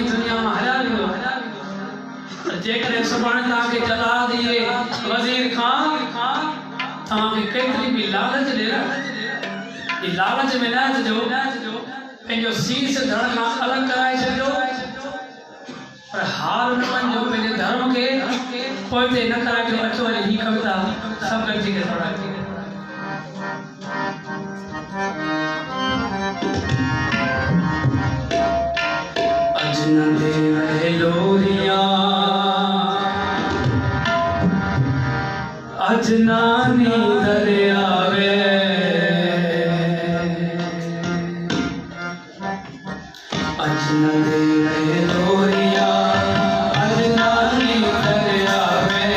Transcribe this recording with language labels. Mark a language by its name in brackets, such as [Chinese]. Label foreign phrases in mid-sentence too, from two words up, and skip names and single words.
[Sindhi] दुनिया मां हलिया वेंदो जेकॾहिं सुभाणे तव्हांखे जला ॾिए वज़ीर खां तव्हांखे केतिरी बि लालच ॾे ई लालच में न अचिजो पंहिंजो सीस धड़ खां अलॻि कराए छॾिजो पर हार न मञिजो पंहिंजे धर्म खे पोइते न कराइजो अचो वरी ही कविता सभु गॾिजी करे पढ़ाए अजनबी लोरिया अजनानी दरियावे अजनबी लोरिया अजनानी दरियावे